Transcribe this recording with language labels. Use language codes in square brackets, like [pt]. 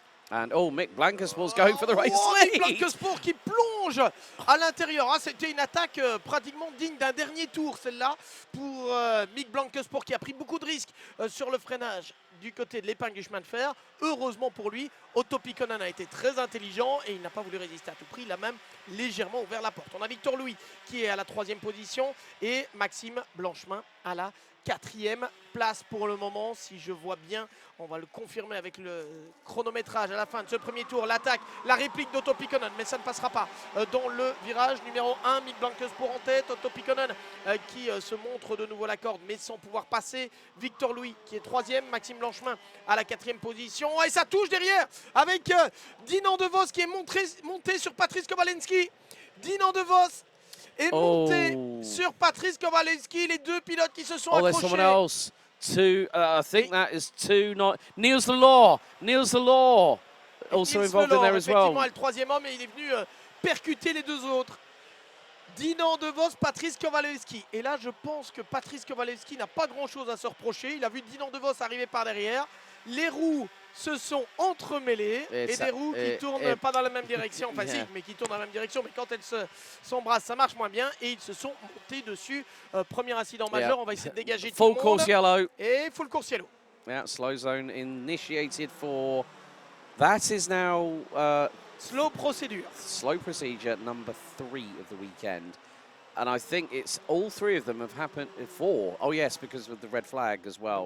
[en] And Mick Blancaspour's going for the race lead. [fr] Mick Blancaspour qui plonge à l'intérieur. Ah, c'était une attaque pratiquement digne d'un dernier tour, celle-là, pour Mick Blancaspour qui a pris beaucoup de risques sur le freinage du côté de l'épingle du chemin de fer. Heureusement pour lui, Otto Pikkonen a été très intelligent et il n'a pas voulu résister à tout prix. Il a même légèrement ouvert la porte. On a Victor Louis qui est à la 3e position et Maxime Blanchemin à la 4e place pour le moment. Si je vois bien, on va le confirmer avec le chronométrage à la fin de ce premier tour. L'attaque, la réplique d'Otto Pikkonen, mais ça ne passera pas dans le virage numéro 1. Mick Blancaspour en tête, Otto Pikkonen qui se montre de nouveau la corde mais sans pouvoir passer. Victor Louis qui est 3e, Maxime Blanchemin à la 4e position. Et ça touche derrière avec Dinan De Vos qui est monté sur Patrice Kowalski. Dinan De Vos est monté sur Patrice Kowalski, les deux pilotes qui se sont accrochés. [en] There's someone else. I think that is Niels Lelor also involved in there as well. [fr] Effectivement, le 3e homme et il est venu percuter les deux autres. Dinan De Vos, Patrice Kowalski. Et là, je pense que Patrice Kowalski n'a pas grand-chose à se reprocher. Il a vu Dinan De Vos arriver par derrière. Les roues se sont entremêlées et des roues qui tournent pas dans la même direction, enfin si, mais qui tournent dans la même direction, mais quand elles s'embrassent, ça marche moins bien et ils se sont montés dessus. Premier incident majeur, on va essayer de dégager tout le monde. [en] Full course yellow. [fr] Et full course yellow. [en] Yeah, slow zone initiated for, that is now Slow procedure. Slow procedure number 3 of the weekend. And I think it's all 3 of them have happened. 4. Oh yes, because of the red flag as well.